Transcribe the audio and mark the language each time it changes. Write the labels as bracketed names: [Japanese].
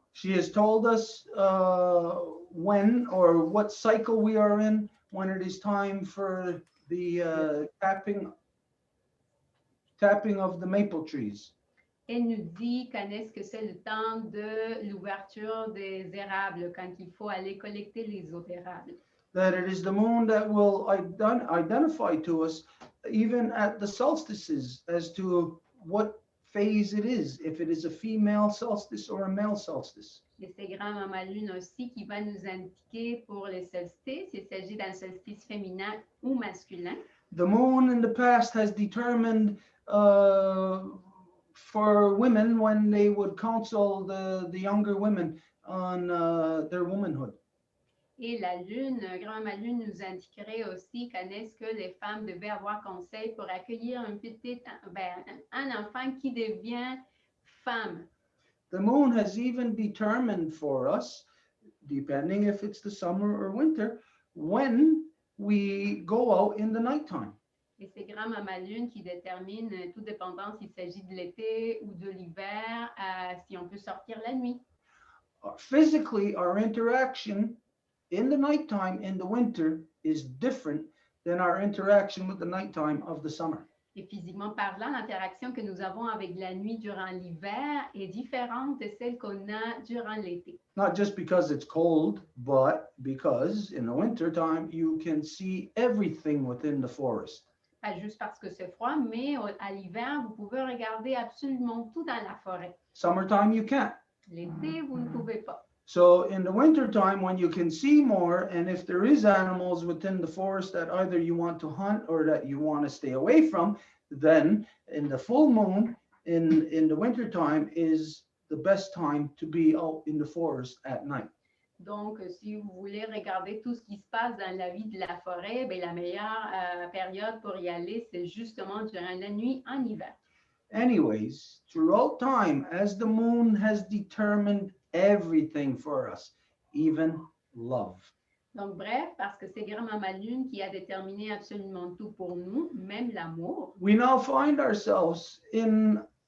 [English] She has told us when or what cycle we are in, when it is time for the tapping of the maple trees. [French] Elle nous dit quand est-ce que c'est le temps de l'ouverture des érables, quand il faut aller collecter les autres érables. [English] That it is the moon that will identify to us, even at the solstices, as to what phase it is, if it is a female solstice or a male solstice. [French] Et c'est Grand-Mama Lune aussi qui va nous indiquer pour les solstices, s'il s'agit d'un solstice féminin ou masculin. [English] The moon in the past has determined for women when they would counsel the younger women on their womanhood. [French] Et la Lune, Grand-Mama Lune nous indiquerait aussi quand est-ce que les femmes devaient avoir conseil pour accueillir un enfant qui devient femme. [English] The moon has even determined for us, depending if it's the summer or winter, when we go out in the nighttime. [French] Et c'est Grand-Mama Lune qui détermine, tout dépendant s'il s'agit de l'été ou de l'hiver, si on peut sortir la nuit. [English] Physically, our interaction in the nighttime in the winter is different than our interaction with the nighttime of the summer. [French] Et physiquement parlant, l'interaction que nous avons avec la nuit durant l'hiver est différente de celle qu'on a durant l'été. [English] Not just because it's cold, but because in the winter time you can see everything within the forest. [French] Pas juste parce que c'est froid, mais à l'hiver, vous pouvez regarder absolument tout dans la forêt. [English] Summertime you can't. [French] L'été, vous ne pouvez pas. [English] So in the winter time, when you can see more, and if there is animals within the forest that either you want to hunt or that you want to stay away from, then in the full moon in the winter time is the best time to be out in the forest at night. [French] Donc, si vous voulez regarder tout ce qui se passe dans la vie de la forêt, bien, la meilleure période pour y aller, c'est justement durant la nuit en hiver. [English] Anyways, throughout time, as the moon has determined everything for us, even love. [French] Donc, bref, parce que c'est Grand-Mama Lune qui a déterminé absolument tout pour nous, même l'amour. [English] We now find ourselves in